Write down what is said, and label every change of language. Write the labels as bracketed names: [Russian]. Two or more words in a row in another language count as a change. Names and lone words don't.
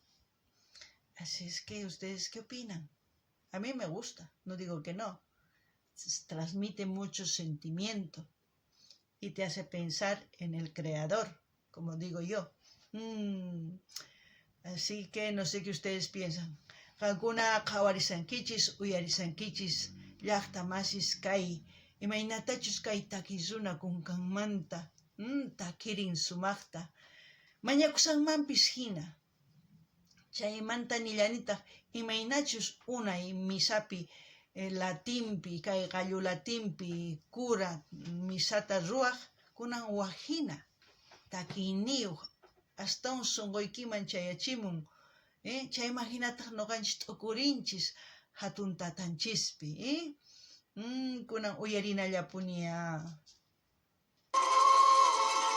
[Spanish] Así es que, ¿ustedes qué opinan? A mí me gusta, no digo que no. Transmite mucho sentimiento y te hace pensar en el Creador, como digo yo. Así que no sé qué ustedes piensan. [Quechua] Qankuna qhawarisankichis, uyarisankichis, llaqta masis kay, imaynatachus kay takiruna kunkanmanta, takirin sumaqta, mañakusanmanpis hina. Chaymanta nillanitaq imaynachus unay misapi, latimpi, kay qallu latimpi, cura misata ruwaq, kunan wajina, takiyniyuq, astawan sunquykiman chayachimun, chayman hinataq nuqanchis t'ukurinchis hatun tatanchispi, kunan uyarinallapuni.